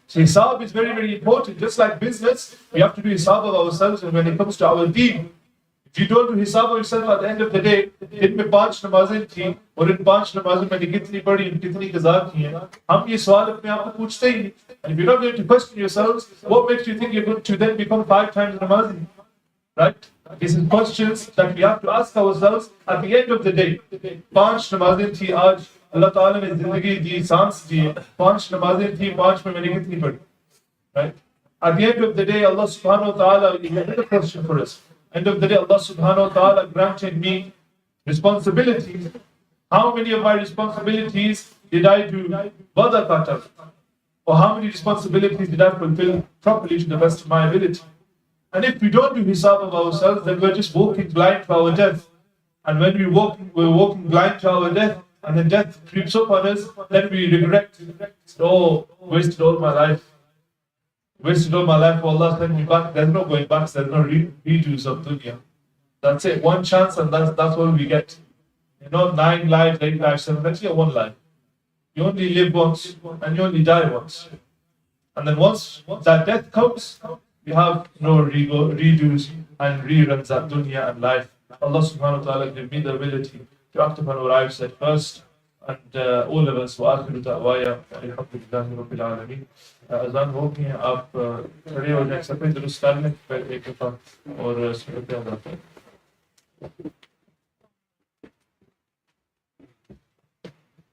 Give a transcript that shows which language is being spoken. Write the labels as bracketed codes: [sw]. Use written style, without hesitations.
[en] So hisab is very, very important. Just like business, we have to do hisab of ourselves, and when it comes to our deen, if you don't do hisab of yourself at the end of the day, [hi] दिन में 5 नमाजें थी और इन 5 नमाजों में कितनी पढ़ी कितनी कज़ा की हैं, हम ये सवाल अपने आप को पूछते ही नहीं. [en] And if you're not going to question yourselves, what makes you think you're going to then become 5 times namazi? Right? These are questions that we have to ask ourselves at the end of the day. [hi] 5 नमाजें थी आज अल्लाह ताला ने जिंदगी दी, सांस दी, 5 नमाजें थी, 5 में मैंने कितनी पढ़ी? [en] Right? At the end of the day, Allah subhanahu wa ta'ala, he had a question for us. End of the day, Allah subhanahu wa ta'ala granted me responsibilities. How many of my responsibilities did I do badaqatan? Or how many responsibilities did I fulfill properly to the best of my ability? And if we don't do hisab of ourselves, then we're just walking blind to our death. And when we're walking blind to our death, and then death creeps up on us, then we regret. Oh, wasted all my life. Wasted all my life, Allah sent me back. There's no going back, there's no redos of dunya. That's it, one chance, and that's what we get. 9 lives, 8 lives, 7, that's your one life. You only live once, and you only die once. And then once that death comes, you have no redos and reruns at dunya and life. Allah subhanahu wa ta'ala give me the ability to act upon what I've said first. And all of us, [ar] وآخر دعوايا الحمدلله رب العالمين. [hi] अज़ान हो गई है, आप खड़े हो जाए, सफेद दुरुस्त कर लें एक दफा और सुनते हैं.